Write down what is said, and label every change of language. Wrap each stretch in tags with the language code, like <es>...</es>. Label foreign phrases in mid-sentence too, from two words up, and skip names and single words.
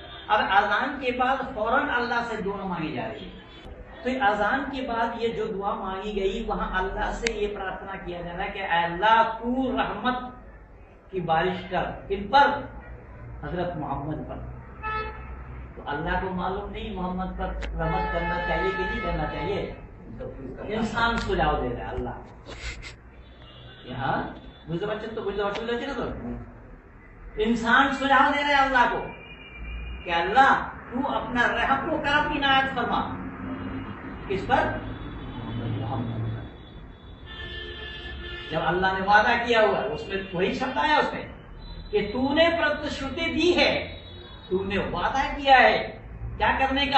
<ur>اب اذان کے بعد فوراً اللہ سے دعا مانگی جا رہی ہے، تو اذان کے بعد یہ جو دعا مانگی گئی وہاں اللہ سے یہ پرارتھنا کیا جا رہا ہے کہ اے اللہ تو رحمت کی بارش کر ان پر، حضرت محمد پر۔ تو اللہ کو معلوم نہیں محمد پر رحمت کرنا چاہیے کہ نہیں کرنا چاہیے، انسان سجاؤ دے رہا ہے اللہ یہاں</ur> <bn>বুঝতে পারছেন তো বুঝতে অসুবিধা হচ্ছে না তো</bn> <ur>انسان سجاؤ دے رہے اللہ کو کہ اللہ تو اپنا رحم و کرم کی عنایت فرما کس پر؟ جب اللہ نے وعدہ کیا ہوا اس میں وہی شبد آیا اس میں کہ تو نے پرتشروتی دی ہے، تو نے وعدہ کیا ہے کیا کرنے کا؟</ur>